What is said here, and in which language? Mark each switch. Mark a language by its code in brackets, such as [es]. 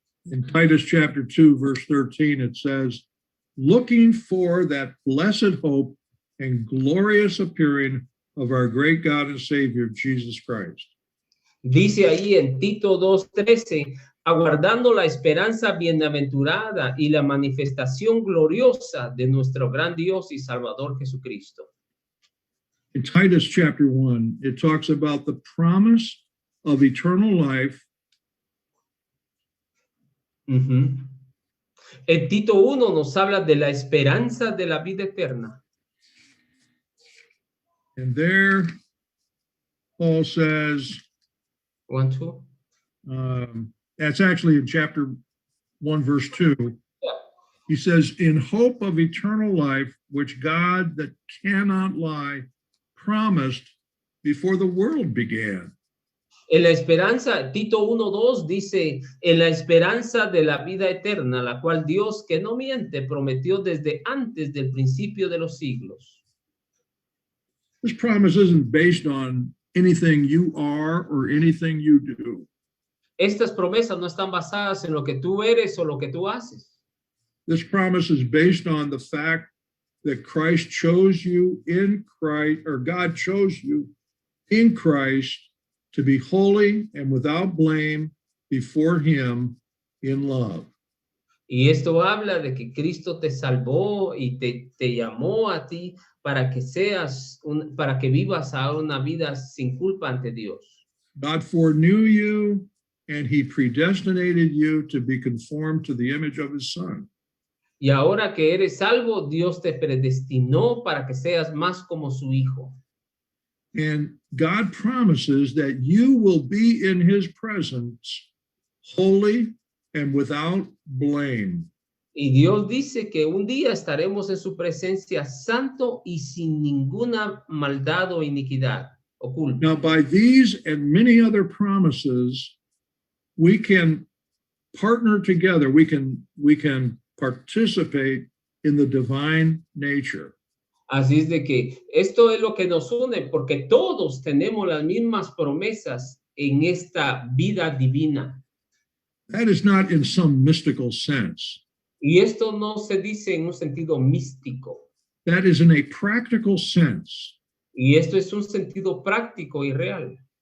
[en] In Titus chapter 2, verse 13, it says, looking for that blessed hope and glorious appearing of our great God and Savior, Jesus Christ. [es] Dice ahí en Tito 2:13, aguardando la esperanza bienaventurada y la manifestación gloriosa de nuestro gran Dios y Salvador Jesucristo. [en] In Titus chapter 1, it talks about the promise of eternal life. [es] En Tito 1 nos habla de la esperanza de la vida eterna. [en] And there, Paul says, 1, 2. that's actually in chapter 1, verse 2. He says, in hope of eternal life, which God that cannot lie promised before the world began. [es] En la esperanza, Tito 1:2 dice, en la esperanza de la vida eterna, la cual Dios que no miente prometió desde antes del principio de los siglos. [en] This promise isn't based on anything you are or anything you do. [es] Estas promesas no están basadas en lo que tú eres o lo que tú haces. [en] This promise is based on the fact that Christ chose you in Christ, or God chose you in Christ to be holy and without blame before him in love. [es] Y esto habla de que Cristo te salvó y te llamó a ti para que para que vivas ahora una vida sin culpa ante Dios. [en] God foreknew you and he predestinated you to be conformed to the image of his son. [es] Y ahora que eres salvo, Dios te predestinó para que seas más como su hijo. [en] And God promises that you will be in his presence holy and without blame. [es] Y Dios dice que un día estaremos en su presencia santo y sin ninguna maldad o iniquidad oculta. [en] Now, by these and many other promises, we can partner together. We can participate in the divine nature. [es] Así es de que esto es lo que nos une, porque todos tenemos las mismas promesas en esta vida divina. [en] That is not in some mystical sense. [es] Y esto no se dice en un sentido místico. [en] That is in a practical sense. [es] Y esto es un sentido práctico y real.